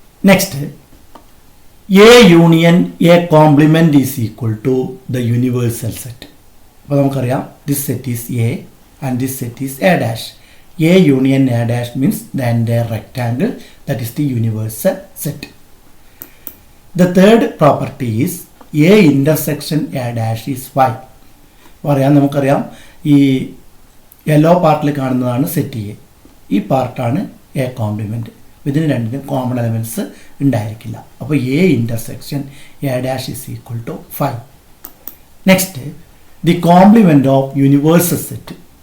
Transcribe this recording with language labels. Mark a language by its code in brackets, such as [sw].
[en] Next, A union A complement is equal to the universal set. [ml] അപ്പോൾ നമുക്കറിയാം [en] This set is A and this set is A dash. A union A dash means the entire rectangle, that is the universal set. The third property is A intersection A dash is phi. [ml] നമുക്കറിയാം ഈ yellow പാർട്ടിൽ കാണുന്നതാണ് set A, ഈ പാർട്ടാണ് A compliment. ഇതിന് രണ്ടിനും common elements ഉണ്ടായിരിക്കില്ല. അപ്പോൾ [en] A intersection A dash is equal to phi. Next, the complement of universal set.